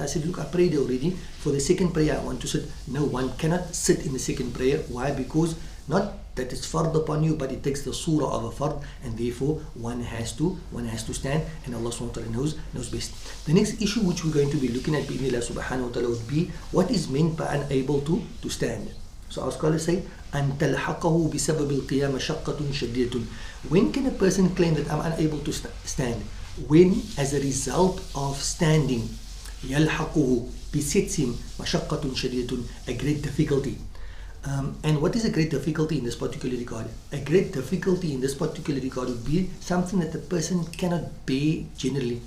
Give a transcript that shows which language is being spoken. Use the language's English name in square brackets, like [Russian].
[English] I said, look, I prayed already. For the second prayer, I want to sit. No, one cannot sit in the second prayer. Why? Because not that it's fard upon you, but it takes the surah of a fard, and therefore one has to stand, and Allah SWT knows best. The next issue which we're going to be looking at bi'idhnillah subhanahu wa ta'ala would be what is meant by unable to stand. So our scholars say, [Arabic] أَن تَلْحَقَهُ بِسَبَبِ الْقِيَامَ شَقَّةٌ شَدِيدٌ. [English] When can a person claim that I'm unable to stand? When, as a result of standing, [Arabic] يَلْحَقُهُ, [English] besets him [Arabic] مَشَقَّةٌ شَدِيدٌ, [English] a great difficulty. And what is a great difficulty in this particular regard? A great difficulty in this particular regard would be something that the person cannot bear generally.